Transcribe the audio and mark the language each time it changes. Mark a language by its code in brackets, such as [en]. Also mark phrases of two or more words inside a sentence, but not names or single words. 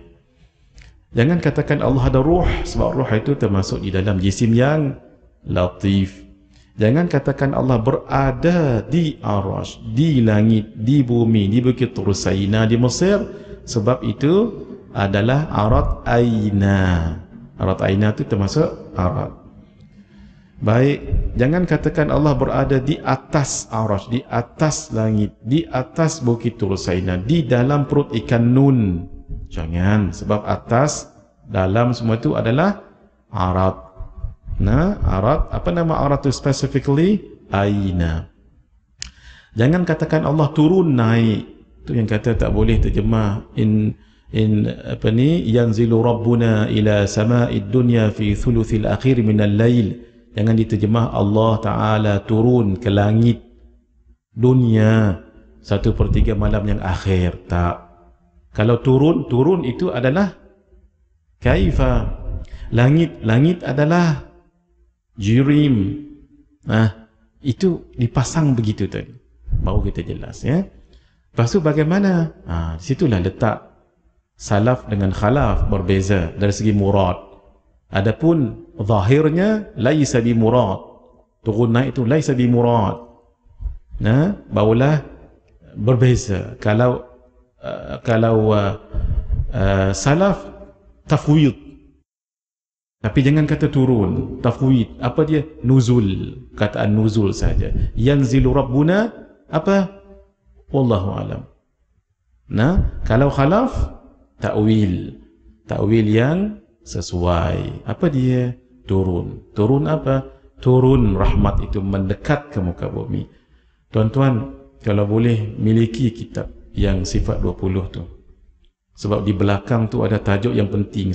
[ms] Jangan katakan Allah ada ruh, sebab ruh itu termasuk di dalam jisim yang latif. Jangan katakan Allah berada di Arash, di langit, di bumi, di Bukit Tur Saina, di Mesir, sebab itu adalah [ar] عرض أين. عرض أين [ms] itu termasuk arad. Baik, jangan katakan Allah berada di atas Arash, di atas langit, di atas Bukit Tur Saina, di dalam perut ikan nun. Jangan, sebab atas, dalam semua itu adalah arad. Nah, arad, apa nama arad itu specifically? Aina. Jangan katakan Allah turun naik. Itu yang kata tak boleh terjemah apa ni, [ar] ينزل ربنا إلى سماء الدنيا في الثلث الأخير من الليل. [ms] Jangan diterjemah Allah Ta'ala turun ke langit dunia 1/3 malam yang akhir. Tak. Kalau turun itu adalah kaifa. Langit adalah jirim. Itu dipasang begitu tadi. Baru kita jelas ya. Lepas tu bagaimana? Situlah letak salaf dengan khalaf berbeza dari segi murad. Adapun zahirnya [ar] ليس بمراد. [ms] Turun naik itu [ar] ليس بمراد. [ms] Barulah berbeza. Kalau salaf tafwid. Tapi jangan kata turun, tafwid. Apa dia? Nuzul. Kataan nuzul saja. [ar] ينزل ربنا [ms] apa? [ar] والله أعلم. [ms] Kalau khalaf, ta'wil. Ta'wil yang sesuai. Apa dia? Turun. Turun apa? Turun rahmat itu mendekat ke muka bumi. Tuan-tuan, kalau boleh miliki kitab yang sifat 20 tu. Sebab di belakang tu ada tajuk yang penting.